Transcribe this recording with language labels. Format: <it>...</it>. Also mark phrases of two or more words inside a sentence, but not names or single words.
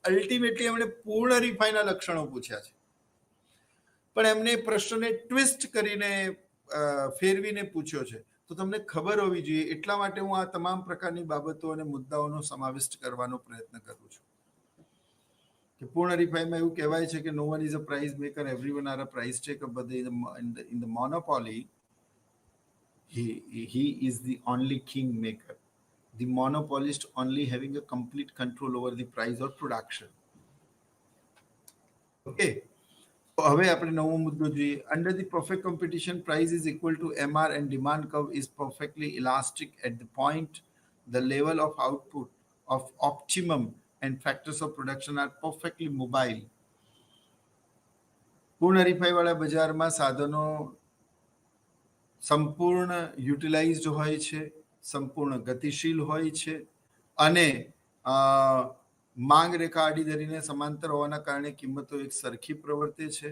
<gu>અલ્ટિમેટલી એમણે પૂર્ણ હરીફાઈના લક્ષણો પૂછ્યા છે, પણ એમને પ્રશ્નને ટ્વિસ્ટ કરીને ફેરવીને પૂછ્યો છે. તો તમને ખબર હોવી જોઈએ, એટલા માટે હું આ તમામ પ્રકારની બાબતો અને મુદ્દાઓનો સમાવિષ્ટ કરવાનો પ્રયત્ન કરું છું. કે પૂર્ણ હરીફાઈમાં એવું કહેવાય છે કે</gu> <en>no one is a price maker, everyone are a price taker, but in the monopoly he is the only king maker, the monopolist only having a complete control over the price or production.</en> <gu>Okay, હવે આપણે નવો મુદ્દો જોઈએ.</gu> <en>Under the perfect competition, price is equal to MR and demand curve is perfectly elastic at the point the level of output of optimum and factors of production are perfectly mobile.</en> <gu>પૂર્ણ હરીફાઈ વાળા બજારમાં સાધનો સંપૂર્ણ યુટિલાઇઝડ હોય છે, સંપૂર્ણ ગતિશીલ હોય છે અને માંગ રેખા આડી ધરીને સમાંતર હોવાના કારણે કિંમતો એક સરખી પ્રવર્તે છે.</gu>